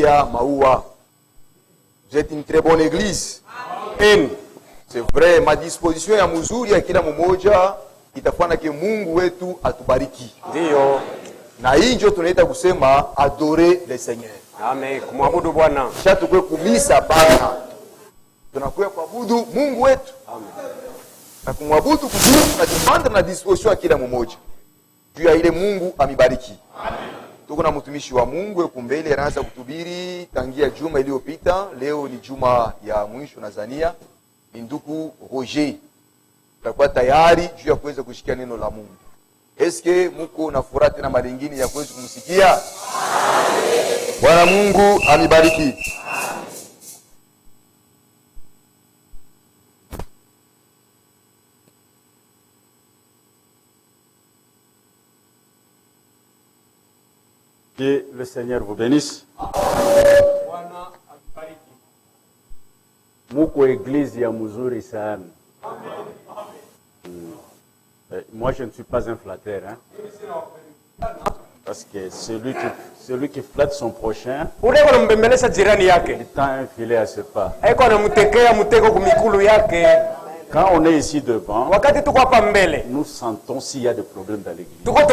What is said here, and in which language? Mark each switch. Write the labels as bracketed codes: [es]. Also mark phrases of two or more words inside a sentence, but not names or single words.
[sw] maua. [fr] Vous êtes une très bonne église. [sw] Amen. [fr] C'est vrai, ma disposition [sw] ya mzuri ya kila mmoja itafanya ke Mungu wetu atubariki. Ndio. Na hii ndio tunaita kusema [fr] adorer le Seigneur. [sw] Amen. Kumwabudu Bwana. Kisha tukue kumisa Bwana. Tunakuwa kuabudu Mungu wetu. Amen. Na kumwabudu kuzuri tunajipanda na disposition ya kila mmoja. Juu ya ile Mungu amibariki. Amen. Tuko na mtumishi wa Mungu yuko mbele anaanza kuhubiri tangia juma iliyopita. Leo ni juma ya mwisho Tanzania. Ni ndugu Roger. Tutakuwa tayari juu ya kuweza kushikia neno la Mungu. Eske muko na furaha tena mara nyingine ya kuweza kumsikia? Bwana Mungu amibariki. [fr] Que le Seigneur vous bénisse. [sw] Muko église ya mzuri sana. [fr] Moi je ne suis pas un flatteur, hein. Parce que celui qui flatte son prochain, il tend un filet à ses pas. Quand on est ici devant, nous sentons s'il y a des problèmes dans l'église.